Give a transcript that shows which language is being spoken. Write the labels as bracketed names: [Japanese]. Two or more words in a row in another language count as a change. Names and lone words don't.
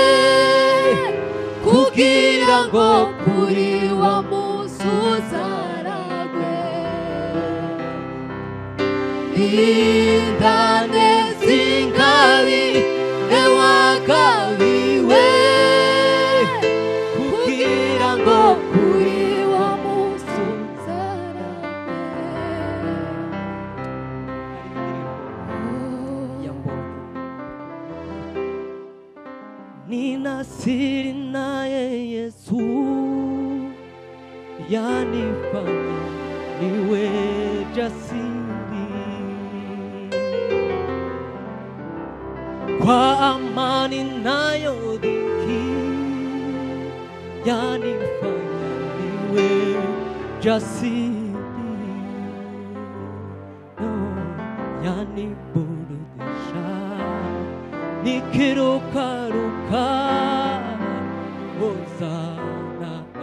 [Kinyarwanda] kugira ngo kuri wa munsi uzaragwe rindaneza ingabire wagabiwe kugira ngo kuri wa munsi [Swahili] ninasiri naye Yesu yanifanya niwe jasiri kwa amani nayo dhiki yanifanya niwe jasiri yaniburudisha nikirukaruka hosana